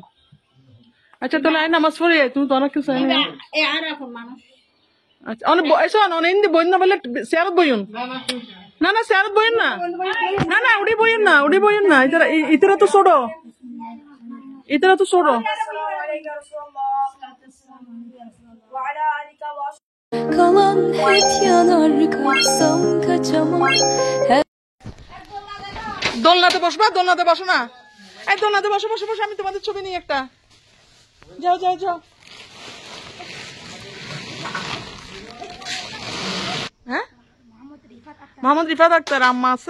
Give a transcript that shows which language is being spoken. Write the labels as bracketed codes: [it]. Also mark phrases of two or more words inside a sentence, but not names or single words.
[bn] আচ্ছা তাহলে আয় নামাজ পড়ি, তুমি তো অনেক কিছু আচ্ছা অনেক বইন না বললে চেয়ারত বইন। না না স্যার বইয়েন না, না না উঠি বইয়েন না, উঠি বইয়েন না, ইতরা তো ছোট, ইতরা তো ছোট। [tr] Kalan hep yanar kalsam kaçamam. [bn] দোলনাতে বসবা, দোলনাতে বসো না, এই দোলনাতে বসো বসো বসো, আমি তোমাদের ছবি নিই একটা। যাও যাও যাও। হ্যাঁ মোহাম্মদ রিফাত আক্তার। আম্মা আছে?